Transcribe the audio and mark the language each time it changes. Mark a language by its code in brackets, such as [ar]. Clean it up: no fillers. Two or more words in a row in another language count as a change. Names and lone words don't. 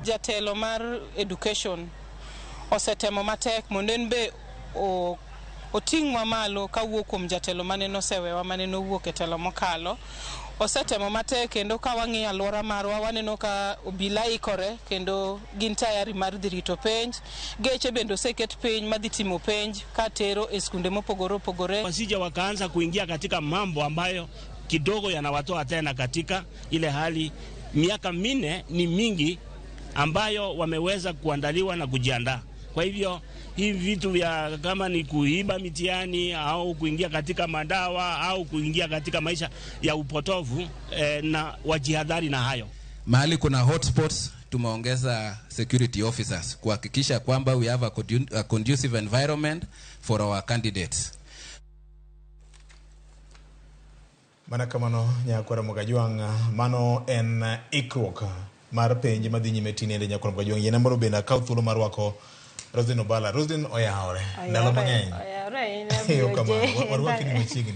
[luo] jatelo mar education osetemo matek mondo en be oting mamalo kawuok kuom jatelo mane nosewewa mane nowuok e telo mokalo. Osetemo matek kendo ka wang'iyo alwora marwa waneno ka obila ikore kendo gin tayari mar dhi rito penj. Geche bende oseket piny madhi timo penj ka tero e skunde mopogore opogore. [sw] Wasije wakaanza kuingia katika mambo ambayo kidogo yanawatoa tena katika ile hali. Miaka 4 ni mingi ambayo wameweza kuandaliwa na kujiandaa. Kwa hivyo hivi vitu vya kama ni kuiba mitihani au kuingia katika madawa au kuingia katika maisha ya upotovu na wajihadhari na hayo. Mahali kuna [en] hotspots tumeongeza security officers [sw] kuhakikisha kwamba [en] we have a conducive environment for our candidates. [luo] Mana kamano Nyakwara Mogajwang mano en ikruok mar penj madhi nyime tinende Nyakwara Mogajwang yena moro benda kaw thuolo mar wako Rosin Obala. Rosin oyawore ndalo mang'eny. Oyawore warwaki ni machiegni.